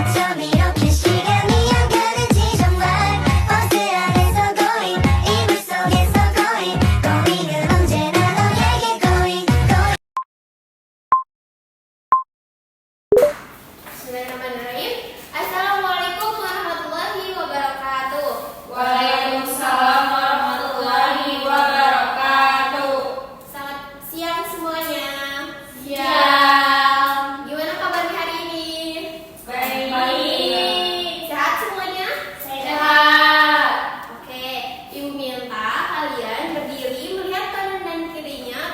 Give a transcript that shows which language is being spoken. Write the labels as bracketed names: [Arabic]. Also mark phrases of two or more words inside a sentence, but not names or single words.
[Korean] 밤 이렇게 시간이 안 가는지 정말 버스 안에서 고인 이불 속에서 고인 고인은 언제나 너에게 고인 고인. [Arabic] بسم الله الرحمن الرحيم. السلام عليكم ورحمة الله وبركاته. وعليكم السلام ورحمة الله وبركاته. [Indonesian] Selamat siang semuanya. Siang. Gimana kabarnya hari ini? Baik. Sehat semuanya? Sehat. Oke, Ibu minta kalian berdiri melihat kanan dan kirinya.